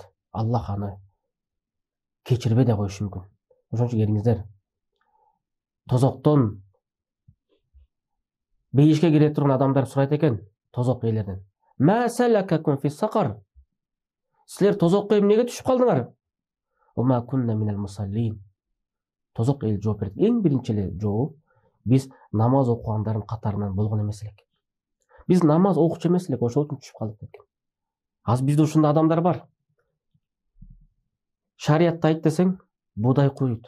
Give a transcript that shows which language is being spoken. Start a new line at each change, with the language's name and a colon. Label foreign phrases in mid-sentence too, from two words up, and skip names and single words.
Kyrgyz: Аллах аны кечирбей да коюшу мүмкүн. Ошон үчүн келиңиздер, тозоктон бейишке кире турган адамдар сурайт экен тозок ээлеринен.
Arabic: ما سلككم في سقر?
Kyrgyz: Силер тозокко эмнеге түшүп калдыңар?
Arabic: أما كنا من المصلين.
Kyrgyz: Тозок эл жооп берет. Эң биринчи эле жообу биз намаз окугандардын катарынан болгон эмес элек. Биз намаз окучу эмес элек, ошол үчүн түшүп калдык экен. Азыр бизде ушундай адамдар бар. Шариятты айт десең, будай куйт.